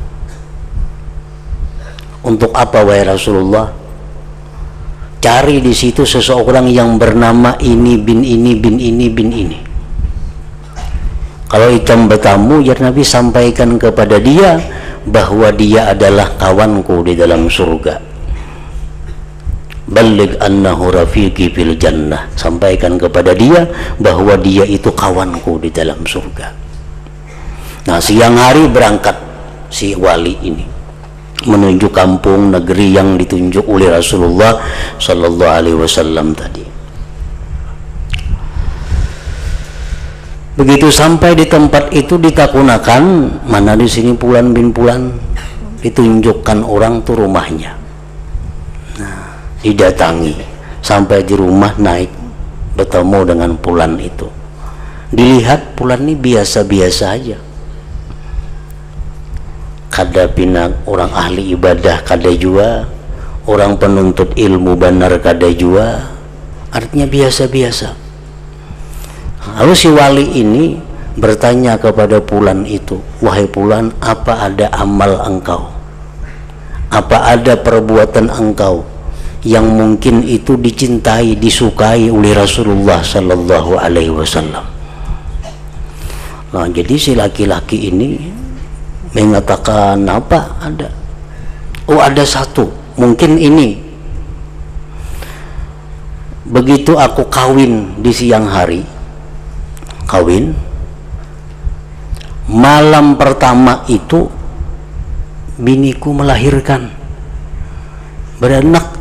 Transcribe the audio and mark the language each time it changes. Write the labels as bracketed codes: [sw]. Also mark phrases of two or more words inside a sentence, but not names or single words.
[id] Untuk apa wahai Rasulullah? Cari di situ seseorang yang bernama ini bin ini bin ini bin ini. Kalau hitam bertamu, ya Nabi sampaikan kepada dia bahwa dia adalah kawanku di dalam surga. [ar] بلغ أنه رفيقي في الجنة. [id] Sampaikan kepada dia bahwa dia itu kawanku di dalam surga. Nah, siang hari berangkat si wali ini menuju kampung negeri yang ditunjuk oleh Rasulullah [ar] صلى الله عليه وسلم [id] tadi. Begitu sampai di tempat itu ditakunakan, mana di sini Fulan bin Fulan, ditunjukkan orang tuh rumahnya. Nah, didatangi, sampai di rumah naik bertemu dengan Fulan itu. Dilihat Fulan ini biasa-biasa aja. [bjn] Kada pina orang ahli ibadah kada jua, orang penuntut ilmu benar kada jua, artinya biasa-biasa. [id] Lalu si wali ini bertanya kepada Fulan itu, wahai Fulan, apa ada amal engkau, apa ada perbuatan engkau yang mungkin itu dicintai, disukai oleh Rasulullah [ar] صلى الله عليه وسلم? [id] Nah, jadi si laki-laki ini mengatakan, apa ada? Oh, ada satu, mungkin ini. Begitu aku kawin di siang hari, malam pertama itu biniku melahirkan, beranak.